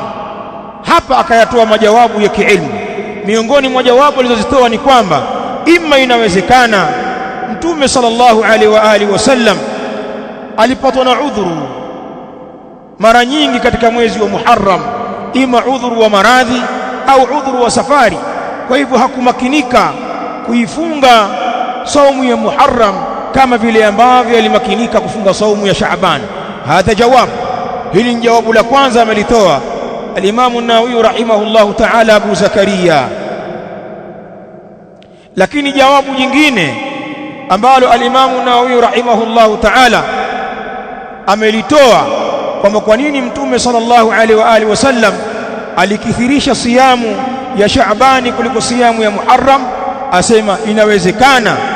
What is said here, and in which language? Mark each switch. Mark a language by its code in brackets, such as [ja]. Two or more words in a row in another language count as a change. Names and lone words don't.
[sw] Hapa akayatoa majawabu ya kiilmu. Miongoni mwa jawabu alizozitoa ni kwamba imma inawezekana Mtume [ar] صلى الله عليه وعلى آله وسلم [sw] alipatwa na udhuru mara nyingi katika mwezi wa Muharram, ima udhuru wa maradhi au udhuru wa safari. Kwa hivyo hakumakinika kuifunga saumu ya Muharram kama vile ambavyo alimakinika kufunga saumu ya Shaaban. [ar] هذا جواب, [sw] hili ni jawabu la kwanza amelitoa al-Imam an-Nawawi [ar] رحمه الله تعالى [sw] Abu Zakaria. Lakini jawabu jingine ambalo al-Imam an-Nawawi [ar] رحمه الله تعالى [sw] amelitoa kwamba kwa nini Mtume [ar] صلى الله عليه وعلى آله وسلم [sw] alikithirisha siyamu ya Shaabani kuliko siyamu ya Muharram, asema inawezekana